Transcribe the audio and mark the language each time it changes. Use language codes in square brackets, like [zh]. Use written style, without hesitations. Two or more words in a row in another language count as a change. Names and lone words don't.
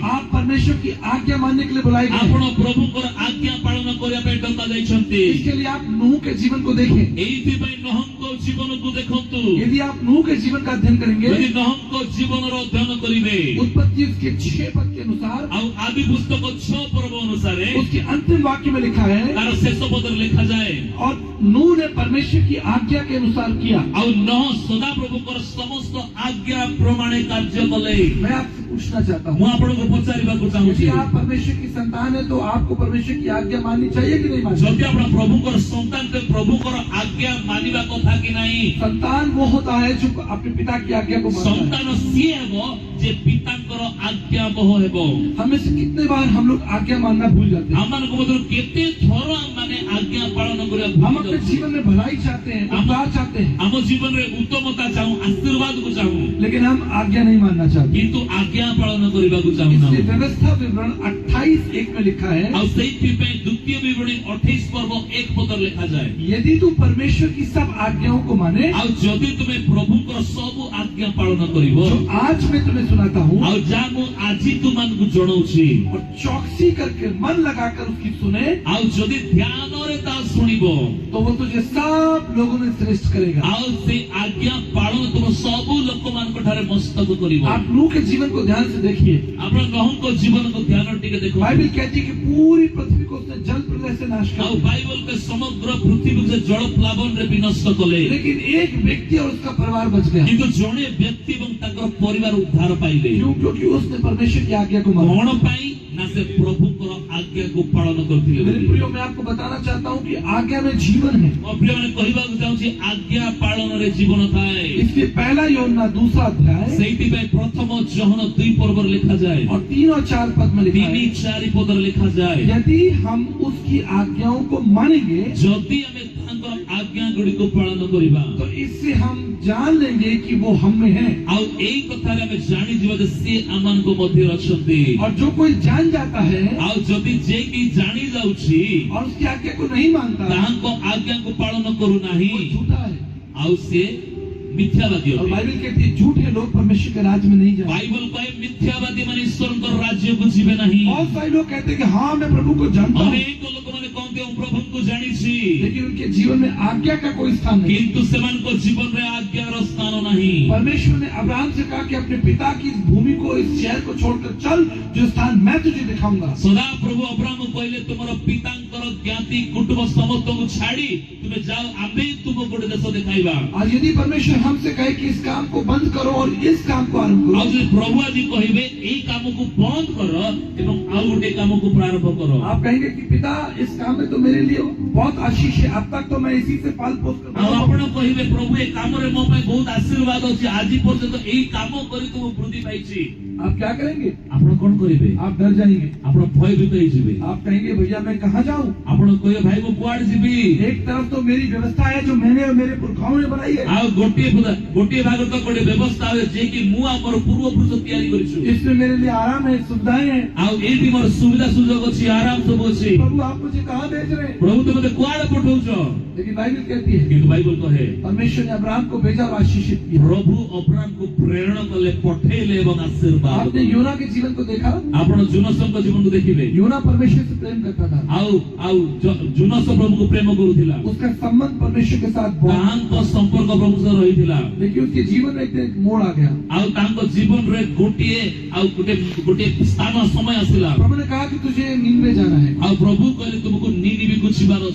[hi] आप परमेश्वर की आज्ञा मानने के लिए बुलाए गए हैं। [or] ଆପଣ ପ୍ରଭୁଙ୍କର ଆଜ୍ଞା ପାଳନ କରିବା ପାଇଁ ଡକା ଯାଇଛନ୍ତି। [hi] इसके लिए आप नूह के जीवन को देखें। [or] ଏଇଥି ପାଇଁ ନହଙ୍କ ଜୀବନ କୁ ଦେଖନ୍ତୁ। [hi] यदि आप नूह के जीवन का अध्ययन करेंगे, [or] ଯଦି ନହଙ୍କ ଜୀବନ ର ଅଧ୍ୟୟନ କରିବେ [hi] उत्पत्ति उसके 6 पद के अनुसार, [or] ଆଉ ଆଦି ପୁସ୍ତକ 6 ପର୍ବ ଅନୁସାରେ [hi] उसके अंतिम वाक्य में लिखा है, [or] ତାର ଶେଷ ପଦରେ ଲେଖାଯାଏ, [hi] और नूह ने परमेश्वर की आज्ञा के अनुसार किया। [or] ଆଉ ନହ ସଦାପ୍ରଭୁଙ୍କର ସମସ୍ତ ଆଜ୍ଞା ପ୍ରମାଣେ କାର୍ଯ୍ୟ କଲେ। [hi] मैं आपसे पूछना चाहता [or] ମୁଁ [hi] हूँ, [or] ଆପଣଙ୍କୁ ପଚାରିବାକୁ [hi] यदि [or] ଚାହୁଁଛି, [hi] आप परमेश्वर की संतान है तो आपको परमेश्वर की आज्ञा माननी चाहिए कि नहीं माननी? [or] ଯଦି ଆପଣ ପ୍ରଭୁଙ୍କର ସନ୍ତାନ ତେବେ ପ୍ରଭୁଙ୍କର ଆଜ୍ଞା ମାନିବା କଥା କି ନାହିଁ? [hi] संतान वो होता है जो अपने पिता की आज्ञा को मानता है। [or] ସନ୍ତାନ ସିଏ ହେବ ଯେ ପିତାଙ୍କର ଆଜ୍ଞା ବହ ହେବ। [hi] हमें से कितने बार हम लोग आज्ञा मानना भूल जाते हैं। [or] ଆମମାନଙ୍କ ମଧ୍ୟରୁ କେତେ ଥର ଆମମାନେ ଆଜ୍ଞା ପାଳନ କରିବା [hi] हम [or] ଭୁଲି [hi] अपने [or] ଯାଉଛୁ। [hi] जीवन में भलाई चाहते हैं, उपकार चाहते हैं, [or] ଆମ ଜୀବନରେ ଉତ୍ତମତା ଚାହୁଁ, ଆଶୀର୍ବାଦକୁ ଚାହୁଁ, [hi] लेकिन हम आज्ञा नहीं मानना चाहते। [or] କିନ୍ତୁ ଆଜ୍ଞା ପାଳନ କରିବାକୁ ଚାହୁଁନା। [hi] इसलिए व्यवस्था विवरण 28:1 में लिखा है, [or] ଆଉ ସେଇଥିପାଇଁ ଦ୍ୱିତୀୟ ବିବରଣୀ 28 ପର୍ବ 1 ପଦରେ ଲେଖାଯାଏ, [hi] यदि तू परमेश्वर की सब आज्ञाओं को माने, [or] ଆଉ ଯଦି ତୁମେ ପ୍ରଭୁଙ୍କର ସବୁ ଆଜ୍ଞା ପାଳନ କରିବ, [hi] जो आज मैं तुम्हें सुनाता हूँ, [or] ଆଉ ଯାହା ମୁଁ ଆଜି ତୁମମାନଙ୍କୁ ଜଣାଉଛି, [hi] और चौकसी करके मन लगाकर उसकी सुने, [or] ଆଉ ଯଦି ଧ୍ୟାନରେ ତାହା ଶୁଣିବ, [hi] तो वो तुझे सब लोगों में श्रेष्ठ करेगा। [or] ଆଉ ସେଇ ଆଜ୍ଞା ପାଳନ ତୁମ ସବୁ ଲୋକମାନଙ୍କ ଠାରେ ମସ୍ତକ କରିବ। [hi] आप नूह के जीवन को ध्यान से देखिए। [or] ଆପଣ ନହଙ୍କ ଜୀବନକୁ ଧ୍ୟାନ ଟିକେ ଦେଖନ୍ତୁ। [hi] बाइबल कहती है कि पूरी पृथ्वी को उसने जल प्रलय से नाश कर [or] ଆଉ [hi] दिया। [or] ବାଇବଲ କେ ସମଗ୍ର ପୃଥିବୀକୁ ସେ ଜଳ ପ୍ଲାବନରେ ବିନଷ୍ଟ କଲେ, [hi] लेकिन एक व्यक्ति और उसका परिवार बच गया। [or] କିନ୍ତୁ ଜଣେ ବ୍ୟକ୍ତି ଏବଂ ତାଙ୍କର ପରିବାର ଉଦ୍ଧାର ପାଇଲେ। [hi] क्यों? क्योंकि उसने परमेश्वर की आज्ञा को माना। [or] କଣ ପାଇଁ? ନା ସେ ପ୍ରଭୁଙ୍କର ଆଜ୍ଞାକୁ ପାଳନ କରିଥିଲେ [hi] मेरे [or] ବୋଲି। [hi] प्रियो, मैं आपको बताना चाहता हूँ कि आज्ञा में जीवन है। [or] ମୋ ପ୍ରିୟମାନେ କହିବାକୁ ଚାହୁଁଛି ଆଜ୍ଞା ପାଳନରେ ଜୀବନ ଥାଏ। [hi] इसलिए पहला यूहन्ना 2 अध्याय [or] ସେଇଥିପାଇଁ ପ୍ରଥମ ଜହନ 2 ପର୍ବରେ ଲେଖାଯାଏ, [hi] और 3 और 4 पद में लिखा 3 है, [or] 4 ପଦରେ ଲେଖାଯାଏ, [hi] यदि हम उसकी आज्ञाओं को मानेंगे [or] ଯଦି ଆମେ ତାଙ୍କର ଆଜ୍ଞା ଗୁଡ଼ିକୁ ପାଳନ କରିବା, [hi] तो इससे हम जान लेंगे कि वो हम में है। [or] ଆଉ ଏଇ କଥାରେ ଆମେ ଜାଣିଯିବା ଯେ ସେ ଆମମାନଙ୍କ ମଧ୍ୟରେ ଅଛନ୍ତି। [hi] और जो कोई जान जाता है [or] ଆଉ ଯଦି ଯେ କି ଜାଣି ଯାଉଛି [hi] और उसकी आज्ञा को नहीं मानता, [or] ତାହାଙ୍କ ଆଜ୍ଞାକୁ ପାଳନ କରୁନାହିଁ, [hi] वो झूठा है। [or] ଆଉ ସେ ମିଥ୍ୟାବାଦୀ [hi] और [or] ଅଟେ। [hi] बाइबल कहती है झूठे लोग परमेश्वर के राज्य में नहीं जाएंगे। [or] ବାଇବଲ କହେ ମିଥ୍ୟାବାଦୀ ମାନେ ଈଶ୍ୱରଙ୍କର ରାଜ୍ୟକୁ ଯିବେ ନାହିଁ। [hi] बहुत सारे लोग कहते हैं कि हाँ मैं प्रभु को जानता हूँ, [or] ଅନେକ ଲୋକମାନେ କହନ୍ତି ମୁଁ ପ୍ରଭୁଙ୍କୁ ଜାଣିଛି, [hi] लेकिन उनके जीवन में आज्ञा का कोई स्थान नहीं। [or] କିନ୍ତୁ ସେମାନଙ୍କ ଜୀବନରେ ଆଜ୍ଞାର ସ୍ଥାନ ନାହିଁ। [hi] परमेश्वर ने अब्राहम से कहा कि अपने पिता की इस भूमि को, इस शहर को छोड़कर चल, जो स्थान मैं तुझे दिखाऊंगा। [or] ସଦାପ୍ରଭୁ ଅବ୍ରାହ୍ମ କହିଲେ ତୁମର ପିତାଙ୍କର ଜ୍ଞାତି କୁଟୁମ୍ବ ସମସ୍ତଙ୍କୁ ଛାଡ଼ି ତୁମେ ଯାଅ, ଆମେ ତୁମକୁ ଗୋଟେ ଦେଶ ଦେଖାଇବା। [hi] आज यदि परमेश्वर हमसे कहे कि इस काम को बंद करो और इस काम को आरंभ [or] ଆଉ [hi] करो, [or] ଯଦି ପ୍ରଭୁ ଆଜି କହିବେ ଏଇ କାମକୁ ବନ୍ଦ କର ଏବଂ ଆଉ ଗୋଟେ କାମକୁ ପ୍ରାରମ୍ଭ କର, [hi] आप कहेंगे कि पिता इस काम में तो मेरे लिए बहुत आशीष है, अब तक तो मैं इसी से पाल पोस कर [or] ଆଉ [hi] रहा हूं। [or] ଆପଣ କହିବେ ପ୍ରଭୁ ଏ କାମରେ ମୋ ପାଇଁ ବହୁତ ଆଶୀର୍ବାଦ ଅଛି, ଆଜି ପର୍ଯ୍ୟନ୍ତ ଏଇ କାମ କରି ତ ମୁଁ ବୃଦ୍ଧି ପାଇଛି। [hi] आप क्या करेंगे? [or] ଆପଣ କଣ କରିବେ? [hi] आप डर जाएंगे। [or] ଆପଣ ଭୟଭୀତ ହେଇଯିବେ। [hi] आप कहेंगे भैया मैं कहाँ जाऊं? [or] ଆପଣ କହିବେ ଭାଇ ମୁଁ କୁଆଡେ ଯିବି? [hi] एक तरफ तो मेरी व्यवस्था है जो मैंने और मेरे पुरखाओं ने बनाई है, [or] ଆଉ ଗୋଟିଏ ଭାଗ ତ ଗୋଟେ ବ୍ୟବସ୍ଥା ଅଛି ଯେ କି ମୁଁ ଆମର ପୂର୍ବପୁରୁଷ ତିଆରି କରିଛୁ, [hi] इसमें मेरे लिए आराम है, सुविधाएं हैं। [or] ଆଉ ଏଇଠି ମୋର ସୁବିଧା ସୁଯୋଗ ଅଛି, ଆରାମ ସବୁ ଅଛି। [hi] प्रभु आप मुझे कहाँ भेज रहे हैं? [or] ପ୍ରଭୁ ତ ମତେ କୁଆଡେ ପଠଉଛ? [hi] लेकिन बाइबल कहती है [or] କିନ୍ତୁ ବାଇବଲ କହେ [hi] परमेश्वर ने अब्राहम को भेजा और आशीषित किया। [or] ପ୍ରଭୁ ଅବ୍ରାହ୍ମଙ୍କୁ ପ୍ରେରଣ କଲେ, ପଠେଇଲେ ଏବଂ ଆଶୀର୍ବାଦ। [hi] आपने योना के जीवन को देखा? [or] ଆପଣ ଜୁନସଙ୍କ ଜୀବନକୁ ଦେଖିବେ। [hi] योना परमेश्वर से प्रेम करता था, [or] ଆଉ ଆଉ ଜୁନସ ପ୍ରଭୁଙ୍କୁ ପ୍ରେମ କରୁଥିଲା, [hi] उसका संबंध परमेश्वर के साथ बहुत, [or] ତାଙ୍କ ସମ୍ପର୍କ ପ୍ରଭୁ ସହ ରହିଥିଲା। [hi] लेकिन उसके जीवन में एक दिन एक मोड़ आ गया। [or] ଆଉ ତାଙ୍କ ଜୀବନରେ ଗୋଟିଏ ସ୍ଥାନ ସମୟ ଆସିଲା, [hi] प्रभु ने कहा कि तुझे नीनवे जाना है, [or] ଆଉ प्रभु କହିଲେ ତୁମକୁ ନିନିବିକୁ ଯିବାର ଅଛି।